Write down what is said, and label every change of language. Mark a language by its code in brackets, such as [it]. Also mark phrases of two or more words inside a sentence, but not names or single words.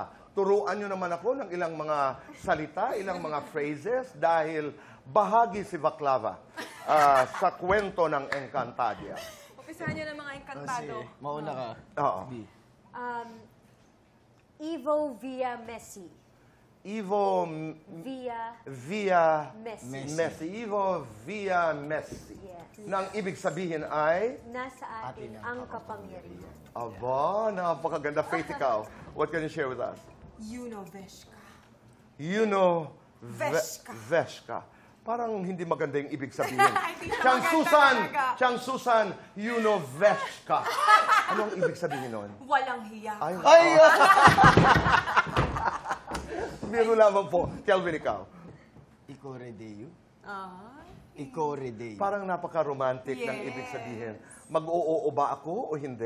[tl] Turuan nyo naman ako ng ilang mga salita, ilang mga phrases dahil bahagi si Baklava sa kwento ng Encantadia. Umpisahan niyo ng mga Encantado. Mauna ka. Oo. B. [art] Evo via Messi. Evo Via via Messi. Messi. Evo via Messi. [en] Yes. [tl] Nang ibig sabihin ay, Nasa atin ang kapangyarihan. aba, napakaganda. Faith, ikaw. [en] What can you share with us? [art] Yunoveshka. [en] You know, [art] Veshka. Veshka. [tl] Parang hindi maganda yung ibig sabihin. Hindi na Chang maganda Susan! talaga. [en] Chang Susan, you know, [tl] Veshka. Anong ibig sabihin nun? Walang hiya. Ay! Biro lamang po. Kelvin, ikaw. [art] Ikoredeo. [tl] Ay. [art] Ikoredeo. [tl] Parang napaka-romantic ng [en] Yes. [tl] ibig sabihin. Mag-oo ba ako o hindi?